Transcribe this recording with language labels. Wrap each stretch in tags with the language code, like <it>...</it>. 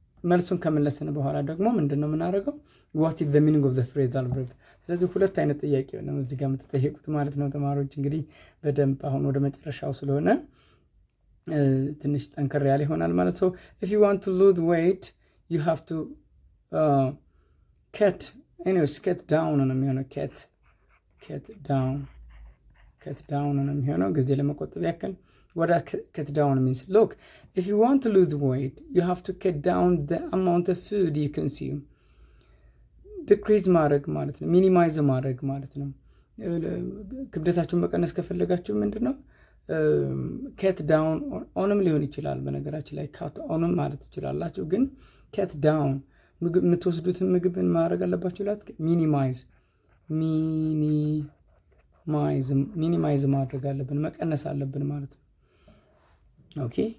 <am>መልሱን ከመለስን በኋላ ደግሞ ምንድነው የምናደርገው?</am> <en>what is the meaning of the phrasal verb?</en> <am>ስለዚህ ሁለት አይነት ጥያቄ ነው እዚህ ጋር የምትጠይቁት ማለት ነው ተማሪዎች። እንግዲህ በደንብ አሁን ወደ መጨረሻው ስለሆነ ትንሽ ጠንከር ያለ ይሆናል ማለት ነው።</am> <en>if you want to lose weight you have to cut down</en> <am>ነው የሚሆነው። cut down ነው የሚሆነው። ጊዜ ለመቆጠብ ያክል</am> <en>what cut down means, look, if you want to lose weight you have to cut down the amount of food you consume.</en> <am>decrease ማድረግ ማለት ነው፣ ሚኒማይዝ ማድረግ ማለት ነው። ክብደታችሁን መቀነስ ከፈለጋችሁ ምንድነው cut down ኦንም ሊሆን ይችላል። በነገራችን ላይ cut ኦንም ማለት ትችላላችሁ፣ ግን cut down የምትወስዱትን ምግብን ማድረግ አለባችሁ ላት ሚኒማይዝ ማድረግ አለብን፣ መቀነስ አለብን ማለት ነው። ኦኬ</am>